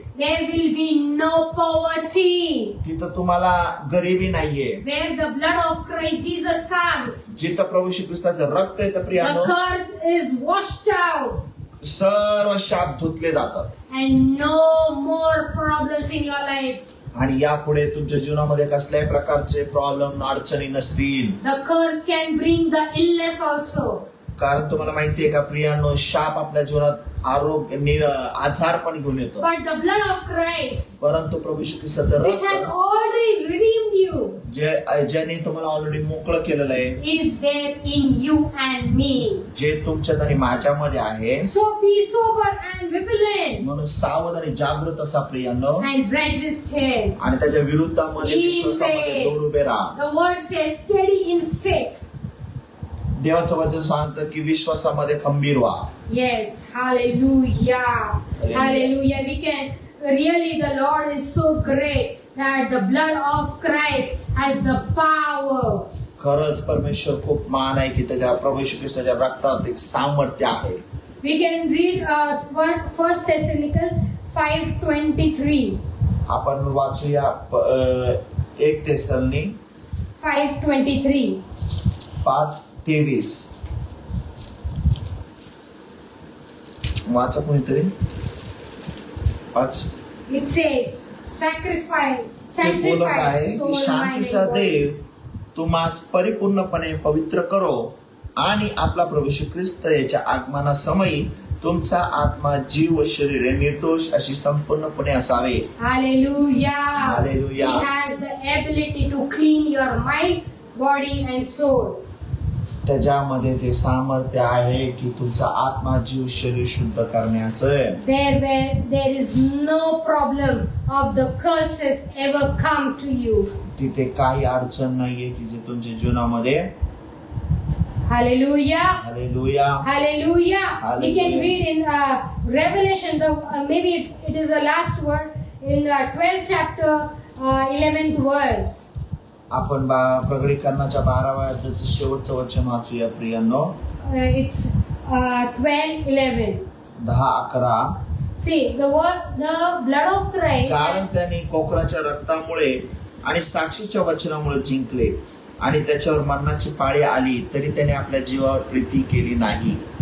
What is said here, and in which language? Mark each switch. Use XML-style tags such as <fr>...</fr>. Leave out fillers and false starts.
<en>There will be no poverty.</en> <mr>तिथं तुम्हाला गरिबी नाहीये.</mr> <en>Where the blood of Christ Jesus comes,</en> <mr>जिथं प्रभू श्री ख्रिस्ताचं रक्त येतं</mr> <en>the</en> <mr>प्रियानो,</mr> <en>curse is washed out.</en> <mr>सर्व शाप धुतले जातात.</mr> <en>And no more problems in your life.</en> <mr>आणि यापुढे तुमच्या जीवनामध्ये कसल्याही प्रकारचे प्रॉब्लेम अडचणी नसतील.</mr> <en>The curse can bring the illness also.</en> <mr>कारण तुम्हाला माहितीये का प्रियानो, शाप आपल्या जीवनात आजार पण घेऊन येतो.</mr> <en>But the blood of Christ,</en> <mr>परंतु प्रभू श्री ख्रिस्ताचं</mr> <en>which has</en> <mr>रक्त</mr> <en>already redeemed you,</en> <mr>ज्याने तुम्हाला ऑलरेडी मोकळं केलेलं आहे,</mr> <en>is there in you and me.</en> <mr>जे तुमच्यात आणि माझ्यामध्ये आहे.</mr> <en>So be sober and vigilant</en> <mr>म्हणून सावध आणि जागृत असा प्रियांनो,</mr> <en>and resist him.</en> <mr>आणि त्याच्या विरुद्धामध्ये</mr> <en>In</en> <mr>विश्वासामध्ये</mr> <en>faith.</en> <mr>दौड उभे राहा.</mr> <en>The word says steady in faith.</en> <mr>देवाचं वचन सांगतं की विश्वासामध्ये खंबीर व्हा.</mr> <en>Yes, hallelujah. Hallelujah. Hallelujah. We can really, the Lord is so great that the blood of Christ has the power.</en> <mr>खरंच परमेश्वर खूप मान आहे की त्याच्या प्रभू श्री ख्रिस्ताच्या रक्तात एक सामर्थ्य आहे.</mr> <en>We can read 1 Thessalonians 5:23.</en> <mr>आपण वाचूया 1 थेसलोनी 5:23. 5:23. वाचा कोणीतरी 5.</mr> <en>It says, sacrifice,</en> <mr>ते बोलत आहे</mr> <en>sanctify</en> <mr>की</mr> <en>soul, mind</en> <mr>शांतीचा</mr> <en>and body.</en> <mr>देव तुम्हास परिपूर्णपणे पवित्र करो आणि आपला प्रभू श्री ख्रिस्त याच्या आगमनासमयी तुमचा आत्मा जीव व शरीर निर्दोष अशी संपूर्णपणे असावे.</mr> <en>Hallelujah. Hallelujah. He has the ability to clean your mind, body and soul.</en> <mr>त्याच्यामध्ये ते सामर्थ्य आहे की तुमचा आत्मा जीव शरीर शुद्ध करण्याचं.</mr> <en>There is no problem of the curses ever come to you.</en> <mr>तिथे काही अडचण नाहीये की जे तुमच्या जीवनामध्ये.</mr> <en>Hallelujah.</en> <mr>Hallelujah.</mr> <en>Hallelujah. We can Hallelujah. read in Revelation, maybe it is the last word, in 12th chapter, 11th verse.</en> <mr>आपण प्रकटीकरणाच्या 12व्या अध्यायाचं शेवटचं वचन वाचूया प्रियांनो.</mr> <en>It's 12:11. 10-11. See, the blood of Christ.</en> <mr>कारण त्यांनी कोकराच्या रक्तामुळे आणि साक्षीच्या वचनामुळे जिंकले आणि त्याच्यावर मरणाची पाळी आली तरी त्याने आपल्या जीवावर प्रीती केली नाही.</mr>